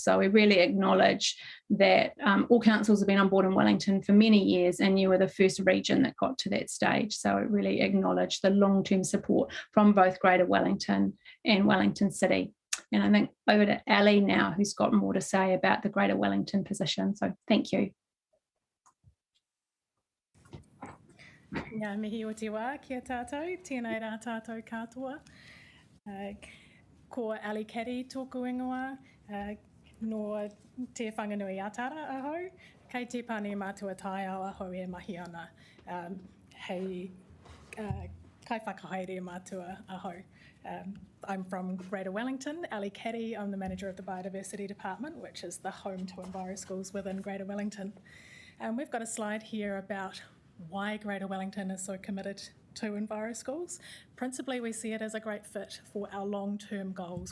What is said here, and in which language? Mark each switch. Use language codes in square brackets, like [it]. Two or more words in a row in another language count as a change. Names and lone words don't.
[en] So we really acknowledge that all councils have been on board in Wellington for many years, and you were the first region that got to that stage. So we really acknowledge the long-term support from both Greater Wellington and Wellington City. And I think over to Ali now, who's got more to say about the Greater Wellington position. So thank you. [mi] Ngā mihi o te wā, kia tātou, tēnei rā tātou katoa. Ko Ali Caddy tōku ingoa, no te whanganui atara ahau, kei te pane mātua tai ao ahau e mahi ana, hei kai whakahaere mātua ahau. [en] I'm from Greater Wellington, Ali Caddy, I'm the manager of the Biodiversity Department, which is the home to EnviroSchools within Greater Wellington. We've got a slide here about why Greater Wellington is so committed to EnviroSchools. Principally, we see it as a great fit for our long-term goals.